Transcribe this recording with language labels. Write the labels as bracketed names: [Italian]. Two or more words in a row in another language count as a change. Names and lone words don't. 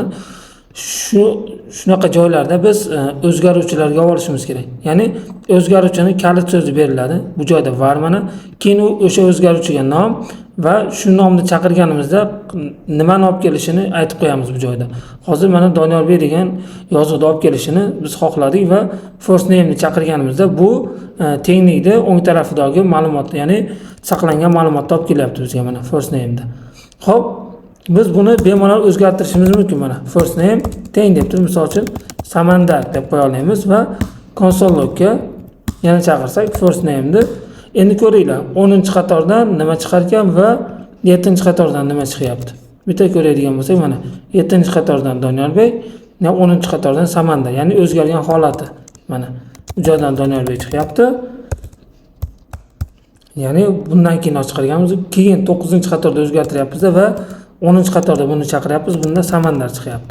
[Uzbek] Shunaqa joylarda biz o'zgaruvchilarga olishimiz kerak. Ya'ni o'zgaruvchining kalit so'zi beriladi. Bu joyda var mana, keyin o'sha o'zgaruvchiga nom va shu nomni chaqirganimizda nimani olib kelishini aytib qo'yamiz bu joyda. Hozir mana Donyorbek degan yozuvni olib kelishini biz xohladik va [English] first name [Uzbek] ni chaqirganimizda bu tenglikda o'ng tarafidagi ma'lumot, ya'ni saqlangan ma'lumotni olib kelyapti bizga mana [English] first name [Uzbek] da. Xo'p, biz buni bemalol o'zgartirishimiz mumkin mana. [English] First name [Uzbek] teng deb turib, misol uchun Samandar deb qo'ya olamiz va konsol logga yana chaqirsak [English] first name [Uzbek] ni. Endi ko'ringlar, 10-qatordan nima chiqar ekan va 7-qatordan nima chiqyapti. Bitta ko'radigan bo'lsak, mana 7-qatordan Donyorbek, 10-qatordan Samandar, ya'ni o'zgargan holati. Mana bu joydan Donyorbek chiqyapti. Ya'ni bundan keyin chiqarganmiz, keyin 9-qatorda o'zgartiryapmiz va 10-qatorda buni chaqiryapmiz, bunda Samandar chiqyapti.